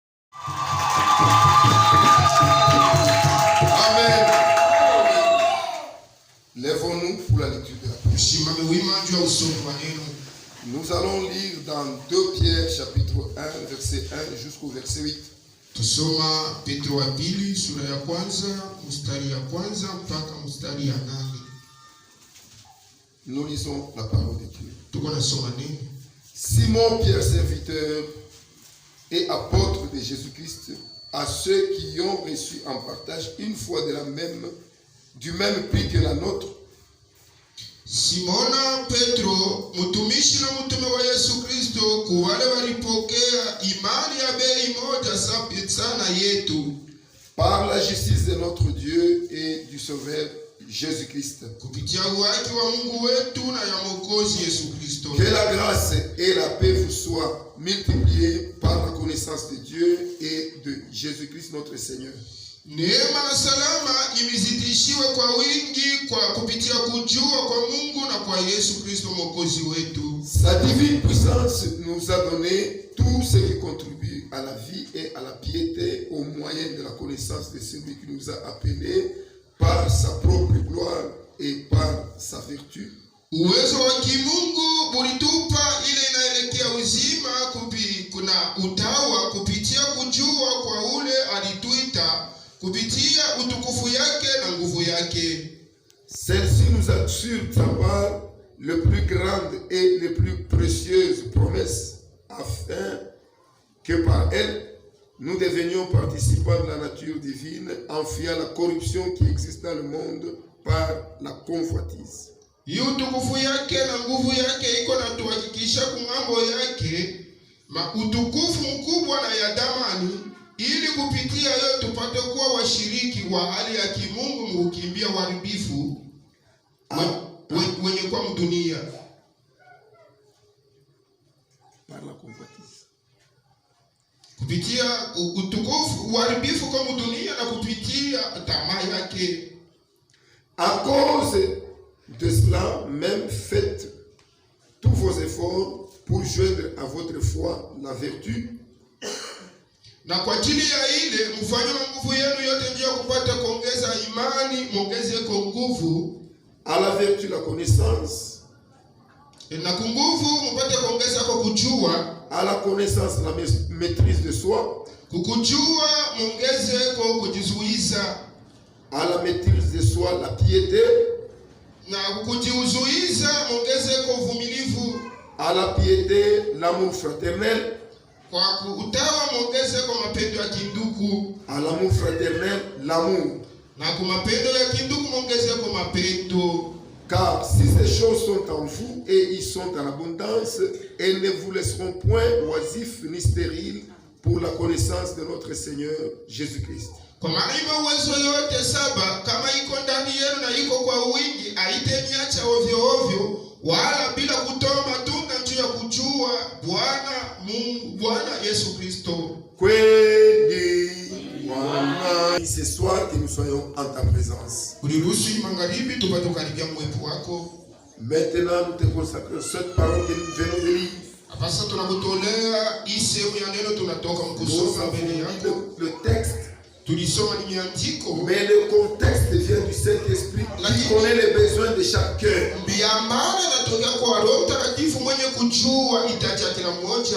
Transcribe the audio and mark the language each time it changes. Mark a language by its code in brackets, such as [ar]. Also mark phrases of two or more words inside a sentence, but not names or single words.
[fr] Amen. Lèvons-nous pour la lecture de la parole. Nous allons lire dans 2 Pierre chapitre 1 verset 1 jusqu'au verset 8. [sw] Tusoma Petro wa pili sura ya kwanza mstari ya kwanza mpaka mstari ya 8. [fr] Nous lisons la parole de Dieu. [sw] Tuko nasoma nini? [fr] Simon Pierre, serviteur et apôtre de Jésus-Christ, à ceux qui ont reçu en partage une foi du même prix que la nôtre. [sw] Simona Petro, mtumishi na mtume wa Yesu Kristo, kwa wale walipokea imani ya bei moja sana yetu, [fr] par la justice de notre Dieu et du Sauveur Jésus-Christ. [sw] kupitia haki wa Mungu wetu na ya Mwokozi Yesu Kristo. [fr] Que la grâce et la paix vous soient multipliées par la connaissance de Dieu et de Jésus-Christ notre Seigneur. [sw] Neema na salama imezidishiwe kwa wingi kwa kupitia kujua kwa Mungu na kwa Yesu Kristo Mwokozi wetu. [fr] Sa divine puissance nous a donné tout ce qui contribue à la vie et à la piété au moyen de la connaissance de celui qui nous a appelés par sa propre gloire et par sa vertu. [sw] Uwezo wa kimungu ulitupa ile inaelekea uzima kuna utawa kupitia kujua kwa ule alituita kupitia utukufu yake na nguvu yake. [fr] Celle-ci nous assure savoir le plus grande et les plus précieuses promesses afin que par elle nous devenions participants de la nature divine en fuyant la corruption qui existe dans le monde par la convoitise. [sw] Hiyo utukufu yake na nguvu yake iko na tuhakikisha kumambo yake utukufu mkubwa na ya damani, ili kupitia hiyo tupate kuwa washiriki wa hali ya kimungu mkukimbia uharibifu wenye kwa dunia [fr] par la convoitise. [sw] Kupitia utukufu uharibifu kwa dunia na kupitia tamaa yake. [fr] À cause de cela, même faites tous vos efforts pour joindre à votre foi la vertu. [sw] Na kwa ajili ya ile mfanye nguvu yenu yote ndio kupata kuongeza imani, muongeze kwa nguvu. [fr] À la vertu la connaissance. [sw] Na kwa nguvu mpate kuongeza kwa kujua. [fr] À la connaissance la maîtrise de soi. [sw] Kukujua muongeze kwa kujizuiza. [fr] À la maîtrise de soi la piété. [sw] Na kujizuiza muongeze kwa uvumilivu. [fr] À la piété l'amour fraternel. [sw] Kwa utawa muongeze kwa mapendo ya kindugu. [fr] À l'amour fraternel l'amour. [sw] Na kwa mapendo ya kindugu muongeze kwa mapendo. [fr] Car si ces choses sont en vous et ils sont en abondance, elles ne vous laisseront point oisifs ni stériles pour la connaissance de notre Seigneur Jésus-Christ. [sw] Kwa maana uwezo yote saba kama iko ndani yenu na iko kwa wingi, haitaniacha ovyo ovyo wala bila kutoa matunda juu ya kujua Bwana Mungu, Bwana Yesu Kristo. Kweli Bwana, [fr] ce soir que nous soyons en ta présence. [sw] Uliruhusu magharibi tupate kukaribia mwepo wako. [fr] Maintenant nous te consacrons cette parole que nous venons de lire. [sw] Sasa tunakutolea hii sehemu ya neno tunatoka mkusoma mbele yako. [fr] Le texte. [sw] Tulisoma ni miandiko. [fr] Mais le contexte vient du Saint-Esprit qui connaît les besoins de chacun. [sw] Biamana natoka kwa Roho Mtakatifu mwenye kujua hitaji ya kila mmoja.